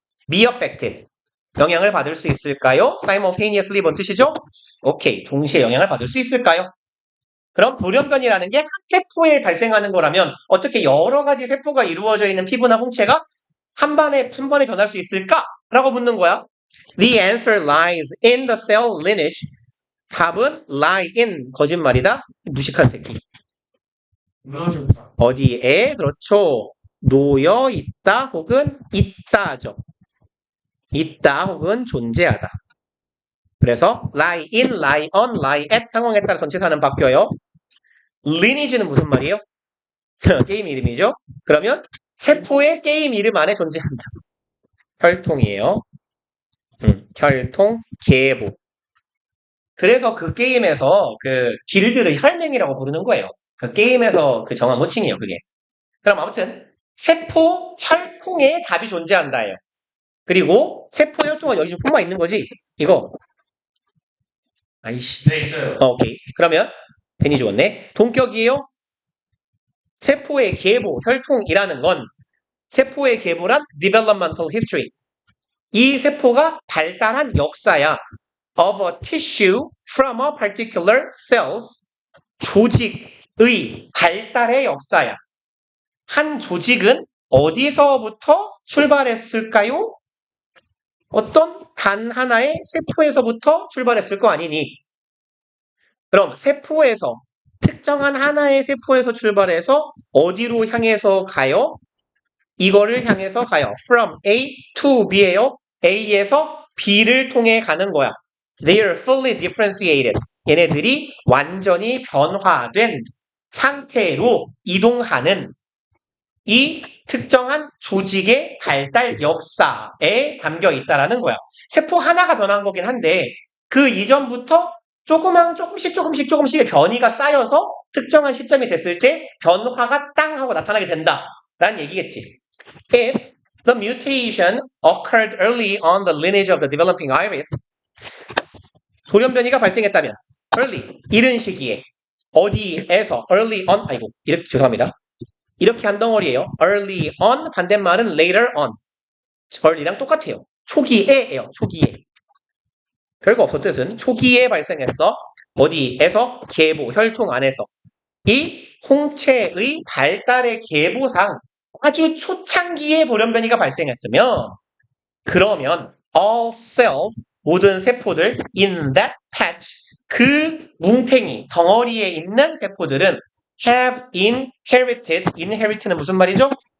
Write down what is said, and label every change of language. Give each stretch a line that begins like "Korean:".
English: be affected,
Korean: 영향을 받을 수 있을까요? simultaneously 뭔 뜻이죠? 오케이, 동시에 영향을 받을 수 있을까요? 그럼 돌연변이라는 게 한 세포에 발생하는 거라면 어떻게 여러 가지 세포가 이루어져 있는 피부나 홍채가 한 번에 변할 수 있을까? 라고 묻는 거야.
English: The answer lies in the cell lineage.
Korean: 답은 lie in, 거짓말이다. 무식한 새끼. 어디에? 그렇죠. 놓여 있다 혹은 있다죠. 있다 혹은 존재하다. 그래서
English: lie in, lie on, lie at
Korean: 상황에 따라 전치사는 바뀌어요. lineage는 무슨 말이에요? 게임 이름이죠. 그러면 세포의 게임 이름 안에 존재한다. 혈통이에요. 혈통, 계보. 그래서 그 게임에서 그 길드를 혈맹이라고 부르는 거예요. 그 게임에서 그 정한 호칭이에요, 그게. 그럼 아무튼 세포 혈통에 답이 존재한다예요. 그리고 세포 혈통은 여기 좀 품어 있는 거지. 이거. 아이씨. 네, 있어요. 오케이. 그러면 괜히 죽었네. 동격이에요. 세포의 계보, 혈통이라는 건 세포의 계보란 developmental history. 이 세포가 발달한 역사야.
English: of a tissue from a particular cell.
Korean: 조직의 발달의 역사야. 한 조직은 어디서부터 출발했을까요? 어떤 단 하나의 세포에서부터 출발했을 거 아니니? 그럼 세포에서 특정한 하나의 세포에서 출발해서 어디로 향해서 가요? 이거를 향해서 가요.
English: From A to B예요.
Korean: A에서 B를 통해 가는 거야.
English: They are fully differentiated.
Korean: 얘네들이 완전히 변화된 상태로 이동하는 이 특정한 조직의 발달 역사에 담겨 있다라는 거야. 세포 하나가 변한 거긴 한데 그 이전부터 조금씩의 변이가 쌓여서 특정한 시점이 됐을 때 변화가 땅 하고 나타나게 된다라는 얘기겠지.
English: If the mutation occurred early on the lineage of the developing iris,
Korean: 돌연변이가 발생했다면 early, 이른 시기에 어디에서 early on, 이렇게 죄송합니다. 이렇게 한 덩어리예요. early on, 반대말은 later on. early랑 똑같아요. 초기에예요. 초기에. 별거 없어 뜻은 초기에 발생했어. 어디에서? 계보, 혈통 안에서. 이 홍채의 발달의 계보상 아주 초창기에 돌연변이가 발생했으면 그러면
English: all cells,
Korean: 모든 세포들
English: in that patch,
Korean: 그 뭉탱이, 덩어리에 있는 세포들은
English: have inherited,
Korean: inherit는 무슨 말이죠?